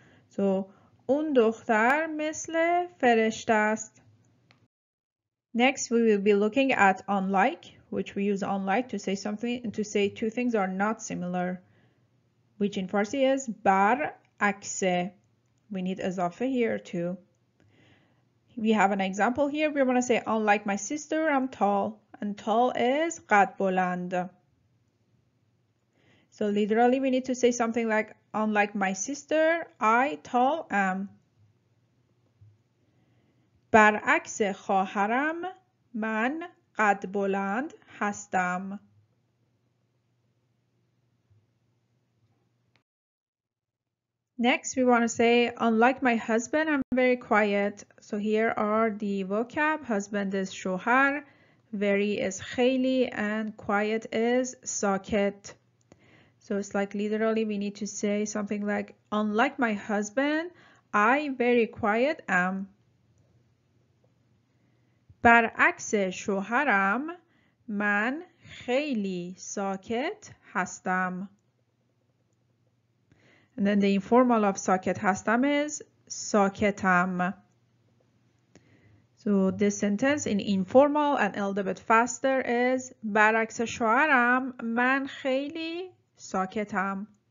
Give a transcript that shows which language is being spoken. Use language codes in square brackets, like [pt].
[fa] So اون دختر مثل فرشته است. [en] Next we will be looking at unlike, which we use unlike to say two things are not similar, which in Farsi is برعکس. We need اضافه here too. We have an example here. We're going to say unlike my sister, I'm tall, and tall is قد بلند. So literally we need to say something like unlike my sister, I tall am. [fa] برعکس خواهرم من قد بلند هستم. [en] Next, we want to say, unlike my husband, I'm very quiet. So here are the vocab. Husband is شوهر, very is خیلی, and quiet is ساکت. So it's like literally we need to say something like, unlike my husband, I very quiet am. [fa] برعکس شوهرم من خیلی ساکت هستم. [en] And then the informal of ساکت هستم is ساکتم. So this sentence in informal and a little bit faster is [fa] برعکس شوهرم من خیلی ساکتم.